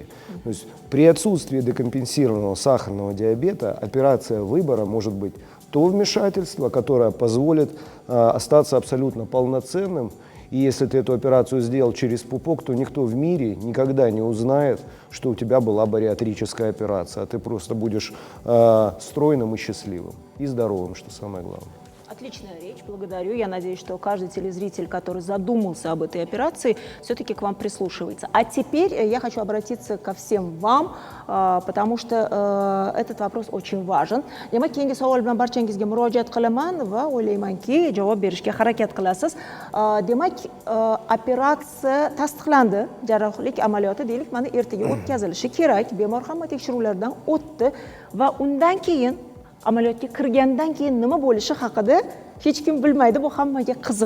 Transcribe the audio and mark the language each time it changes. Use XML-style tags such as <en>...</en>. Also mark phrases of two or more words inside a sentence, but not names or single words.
<ru>То есть при отсутствии декомпенсированного сахарного диабета операция выбора может быть то вмешательство, которое позволит остаться абсолютно полноценным И если ты эту операцию сделал через пупок, то никто в мире никогда не узнает, что у тебя была бариатрическая операция, а ты просто будешь стройным и счастливым, и здоровым, что самое главное. Отличная речь, благодарю. Я надеюсь, что каждый телезритель, который задумался об этой операции, все-таки к вам прислушивается. А теперь я хочу обратиться ко всем вам, потому что этот вопрос очень важен.</ru> <uz>Demak, keyingi savol bilan barchangizga murojaat qilaman va o'ylaymanki, javob berishga harakat qilasiz. Demak, operatsiya tasdiqlandi. Jarrohlik amaliyoti deylik, mana ertaga o'tkazilishi kerak. Bemor hamma tekshiruvlardan o'tdi va undan keyin amaliyotga kirgandan keyin nima bo'lishi haqida hech kim bilmaydi, bu hammaga qiziq.</uz>